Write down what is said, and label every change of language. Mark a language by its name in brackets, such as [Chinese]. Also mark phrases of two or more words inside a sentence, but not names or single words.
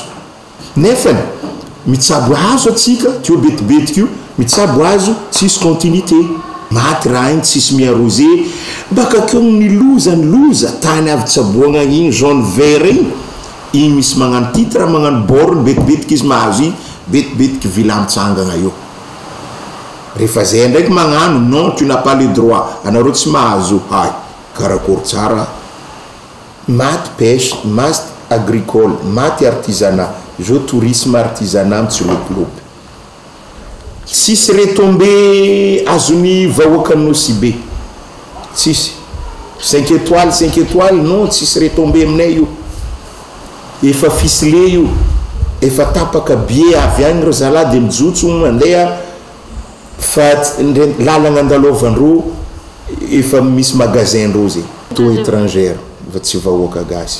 [Malagasy] Nefany mitsabo hazo atsika tio betibetiky io mitsabo hazo tsisy continuité maty raha igny tsisy miarosé baka keo ny loza tany avy tsaboagna igny [French] jaune vert [Malagasy] igny misy magnano titre magnano borne betibetiky izy mahazo igny betibetiky vila mitsangana io. Rehefa zay ndraiky magnano [French] non tu n'as pas le droit [Malagasy] anareo tsy mahazo hay karakory tsara. Maty pêche, maty agricole, maty artisanat, jo [French] tourisme artisanat [Malagasy] mitsilopilopy. Tsisy retombé azony vahoaka Nosy be tsisy 5 étoiles non tsisy retombé aminay io efa ficelé io efa tapaka bie avy agny ro zala de mijotso mandeha fa lalagna andalovan'ro efa misy magasin ro zay to étrangère va tsy vahoaka gasy.